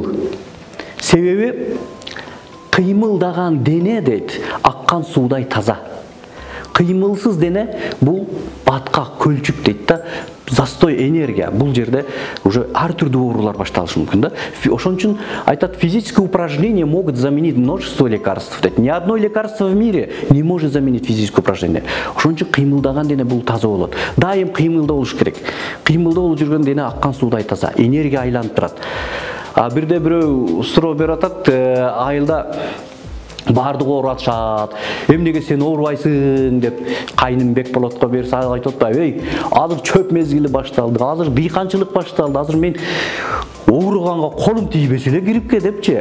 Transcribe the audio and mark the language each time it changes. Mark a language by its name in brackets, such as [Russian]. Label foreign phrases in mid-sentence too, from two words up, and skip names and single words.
[Kyrgyz] Себеби кыймылдаган дене дейт, аккан суудай таза. Кыймылсыз дене бул батка көлчүк дейт да. [Russian] Застой энергия. [Kyrgyz] Бул жерде уже ар түрдүү оорулар башталышы мүмкүн да. Ошон үчүн айтат, [Russian] физические упражнения могут заменить множество лекарств. Ни одно лекарство в мире не может заменить физическое упражнение. [Kyrgyz] Ошон үчүн кыймылдаган дене бул таза болот. Дайым кыймылда болуш керек. Кыймылда болуп жүргөн дене аккан суудай таза. Энергия айланып турат. Бирде бирөө суроо берип атат, айылда бардыгы ооруп атышат. Эмнеге сен оорубайсың деп кайным Бекболотко берсе айтып атпайбы, ей, азыр чөп мезгили башталды, азыр дыйканчылык башталды, азыр мен ооруганга колум тийбесе эле гриппке депчи.